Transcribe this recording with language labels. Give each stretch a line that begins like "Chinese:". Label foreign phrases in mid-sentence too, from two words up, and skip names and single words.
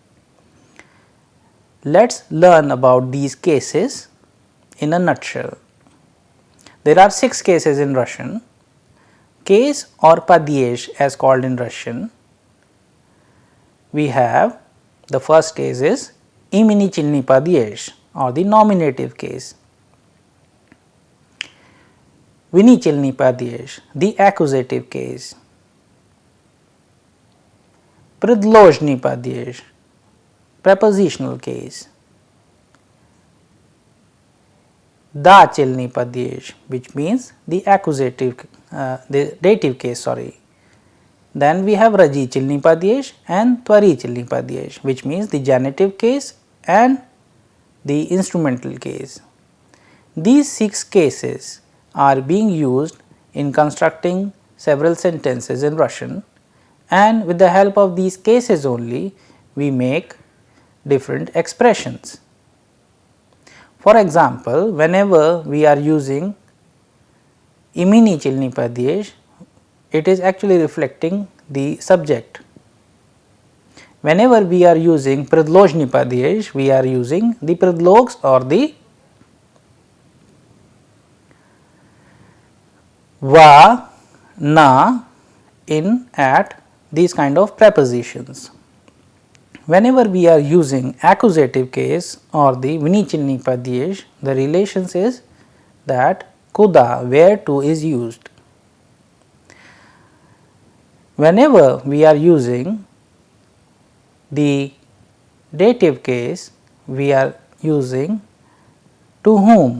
English: Let us learn about these cases in a nutshell. There are 6 cases in Russian. Case or padyesh as called in Russian. We have the first case is
Russian: именительный падеж
English: or the nominative case.
Russian: Винительный падеж,
English: the accusative case.
Russian: Предложный падеж,
English: prepositional case.
Russian: Дательный падеж,
English: which means the accusative, the dative case, sorry. Then we have
Russian: рачительный падеж
English: and
Russian: творительный падеж,
English: which means the genitive case and the instrumental case. These 6 cases are being used in constructing several sentences in Russian, and with the help of these cases only we make different expressions. For example, whenever we are using
Russian: именительный падеж,
English: it is actually reflecting the subject. Whenever we are using
Russian: предложный падеж,
English: we are using the predlogs or the va, na, in, at, these kind of prepositions. Whenever we are using accusative case or the
Russian: винительный падеж,
English: the relations is that kuda, where to is used. Whenever we are using the dative case, we are using to whom.